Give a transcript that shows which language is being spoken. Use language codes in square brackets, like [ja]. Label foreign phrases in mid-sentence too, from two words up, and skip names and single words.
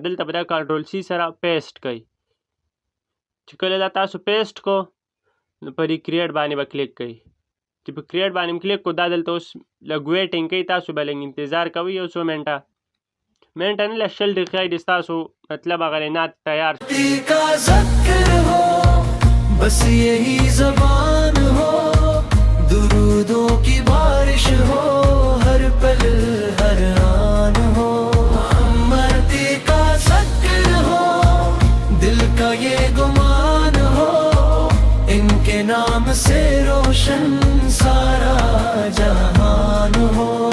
[ps] دلته به دا [en] Control C [ps] سره پیسټ کړئ. چې کله دا تاسو پیسټ کو نو په دې کریټ باندې به کلیک کوئ. چې په کریټ باندې کلیک کو دا دلته اوس لږ ویټینګ کوئ. تاسو به لږ انتظار کوئ یو څو منټه نه لږ 20 دقیقې دې ستاسو مطلب هغه نعت تیار [ur] بس یہی زبان ہو درودوں کی بارش ہو ہر پل ہر آن ہو مرتی کا ذکر ہو دل کا یہ گمان ہو ان کے نام سے روشن سارا جہان ہو